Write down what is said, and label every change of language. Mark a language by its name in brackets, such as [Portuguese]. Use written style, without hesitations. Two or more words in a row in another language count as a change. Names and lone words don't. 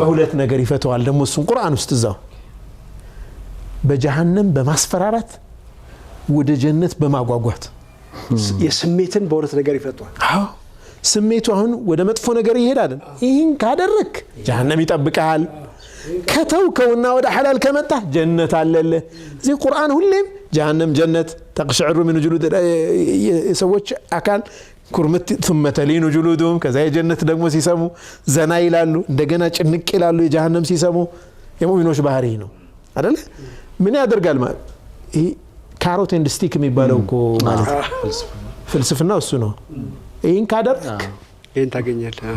[Amharic] በሁለት ነገር ይፈታዋል ደግሞ እሱን ቁርአን ውስጥ እዛው በጀሃነም በማስፈራራት ወደ ጀነት በማጓጓት የስሜትን በሁለት ነገር ይፈታዋል አው ስሜቱ አሁን ወደ መጥፎ ነገር ይሄዳል ይሄን ካደረክ ጀሃነም ይጠብቃል ከተውከውና ወደ حلال ከመጣ ጀነት አለለ እዚ ቁርአን ሁሌም ጀሃነም ጀነት [Arabic] تقشعر من جلود [Amharic] የሰዎች አካል ኩርምት [Arabic] ثم تلين جلودهم [Amharic] ከዛ የጀነት ደግሞ ሲሰሙ ዘና ይላሉ እንደገና ጭንቅ ይላሉ የጀሃነም ሲሰሙ የሙእሚኖች ባህሪ ነው አይደል ምን ያደርጋል ማለት ይሄ [English] carrot and stick [Amharic] የሚባለው እኮ ማለት ፍልስፍና እሱ ነው ይሄን ካደረክ ይሄን ታገኛለህ